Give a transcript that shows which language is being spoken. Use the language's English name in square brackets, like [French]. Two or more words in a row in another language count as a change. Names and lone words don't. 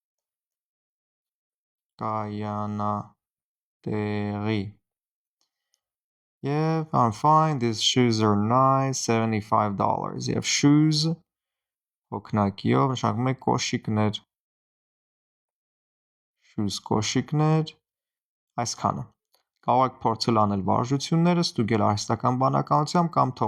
[Armenian] կայանատեղի, և [English] I'm fine, these shoes are nice, [Armenian] $75, և shoes հոգնակիով նշանակում է կոշիկներ, shoes կոշիկներ, այսքանը, կարող եք փորձել անել վարժությունները, ստուգել արհեստական բանականությամբ կամ թողնել